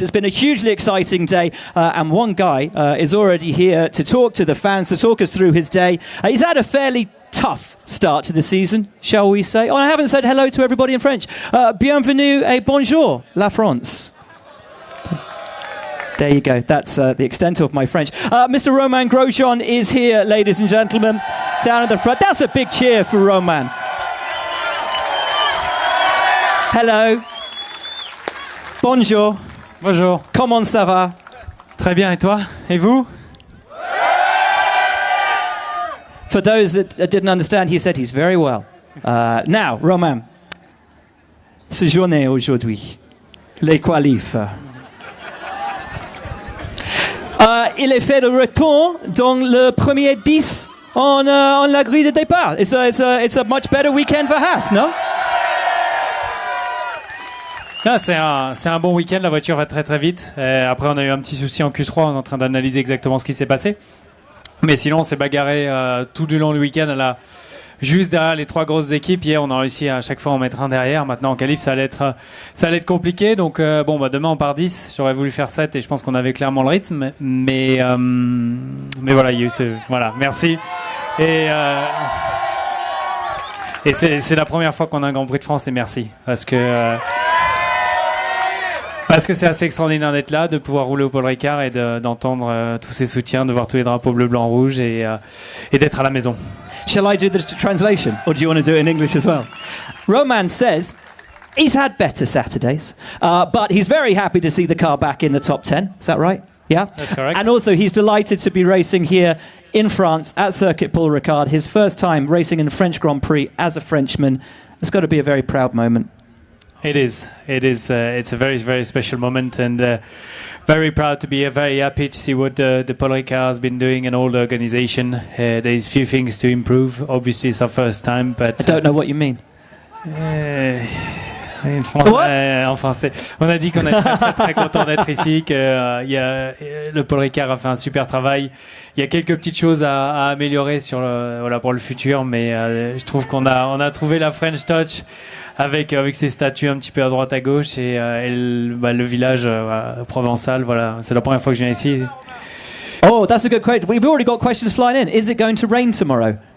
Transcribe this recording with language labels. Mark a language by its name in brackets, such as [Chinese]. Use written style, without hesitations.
[English] It's been a hugely exciting day, and one guy is already here to talk to the fans, to talk us through his day. He's had a fairly tough start to the season, shall we say. Oh, I haven't said hello to everybody in French. [French] Bienvenue et bonjour, la France. [English] There you go. That's the extent of my French. Mr. Romain Grosjean is here, ladies and gentlemen, down at the front. That's a big cheer for Romain. Hello. [French] Bonjour. Bonjour. Comment ça va? Très bien, et toi? Et vous? [English] For those that didn't understand, he said he's very well. Now, [French] Romain, ce journée aujourd'hui, les qualifs. Il est fait de retour dans le premier 10 en la grille de départ. [English] It's a much better weekend for Haas, no? [French] Ah, c'est un bon week-end, la voiture va très très vite. Après, on a eu un petit souci en Q3, on est en train d'analyser exactement ce qui s'est passé. Mais sinon, on s'est bagarré tout du long du week-end, juste derrière les trois grosses équipes. Hier, on a réussi à chaque fois à en mettre un derrière. Maintenant, en qualif, ça allait être compliqué. Donc, demain, on part 10. J'aurais voulu faire 7 et je pense qu'on avait clairement le rythme. Mais voilà, il y a eu Voilà, merci. Et c'est la première fois qu'on a un Grand Prix de France et merci. Parce que c'est assez extraordinaire d'être là, de pouvoir rouler au Paul Ricard et d'entendre tous ces soutiens, de voir tous les drapeaux bleu, blanc, rouge et d'être à la maison. [English] Shall I do the translation, or do you want to do it in English as well? Roman says he's had better Saturdays, but he's very happy to see the car back in the top 10. Is that right? Yeah? That's correct. And also he's delighted to be racing here in France at Circuit Paul Ricard, his first time racing in the French Grand Prix as a Frenchman. It's got to be a very proud moment. It is. It's a very, very special moment, and very proud to be very happy to see what the Paul Ricard has been doing and all the organization. There's few things to improve. Obviously, it's our first time, but I don't know what you mean. [French] En français. On a dit qu'on est très, très, très content d'être ici, que le Paul Ricard a fait un super travail. Il y a quelques petites choses à améliorer pour le futur, mais je trouve qu'on a trouvé la French Touch avec ces statues un petit peu à droite à gauche et le village provençal. Voilà, c'est la première fois que je viens ici. [English] Oh, that's a good question. We've already got questions flying in. Is it going to rain tomorrow?